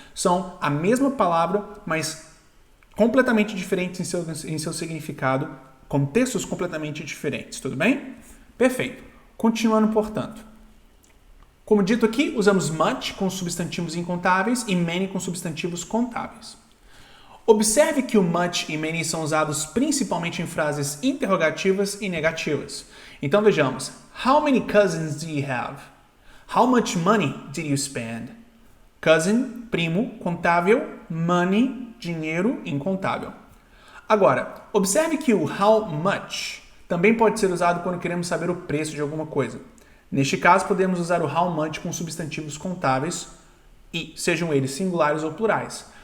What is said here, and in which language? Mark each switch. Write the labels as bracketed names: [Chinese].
[Portuguese] São a mesma palavra, mas completamente diferentes em seu significado, contextos completamente diferentes, tudo bem? Perfeito. Continuando, portanto. Como dito aqui, usamos much com substantivos incontáveis e many com substantivos contáveis. Observe que o much e many são usados principalmente em frases interrogativas e negativas. Então vejamos. [English] How many cousins do you have? How much money did you spend? [Portuguese] Cousin, primo, contável, money, dinheiro, incontável. Agora, observe que o how much também pode ser usado quando queremos saber o preço de alguma coisa. Neste caso, podemos usar o how much com substantivos contáveis e sejam eles singulares ou plurais.